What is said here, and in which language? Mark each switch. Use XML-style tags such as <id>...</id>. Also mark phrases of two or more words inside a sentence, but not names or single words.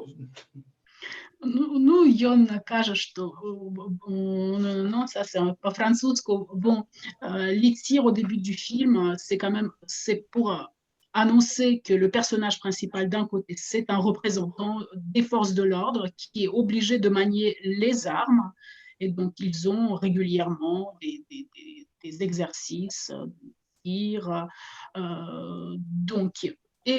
<be>Ну, ён кажа,</be> <ru>что,</ru> <fr>non, ça c'est по-французски, bon, les tirs au début du film, c'est pour annoncer que le personnage principal d'un côté, c'est un représentant des forces de l'ordre qui est obligé de manier les armes, et donc ils ont régulièrement des exercices, tirs, donc, et</fr>